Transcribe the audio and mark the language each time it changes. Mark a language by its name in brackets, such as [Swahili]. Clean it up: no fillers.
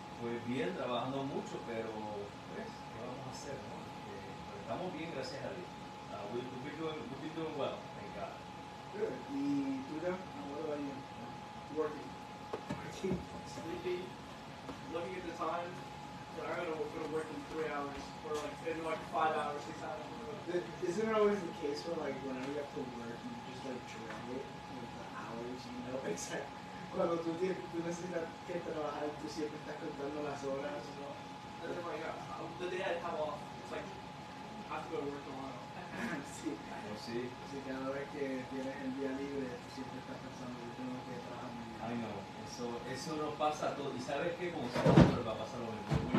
[Spanish] Pues bien, trabajando mucho, pero pues, ¿qué vamos a hacer, no? Pero estamos bien, gracias a Dios. [English] We've been doing well, thank God. Good. [Spanish] ¿Y tú, Dan? [English] What about you? Working. Sleepy. Looking at the time, but I'm gonna work in 3 hours, or like in like 5 hours, 6 hours. Isn't it always the case where like whenever you have to work, you just like drag it with the hours, you know? It's like [Spanish] cuando tú necesitas que trabajar, tú siempre estás contando las horas, ¿no? [English] And then like the day I have off, it's like I have to go to work tomorrow. [Spanish] Sí. Oh, sí. Así que cada vez que tienes el día libre, tú siempre estás pensando yo tengo que trabajar mañana. [English] I know. [Spanish] Eso nos pasa a todos. Y sabes qué, como siempre va a pasar lo mismo.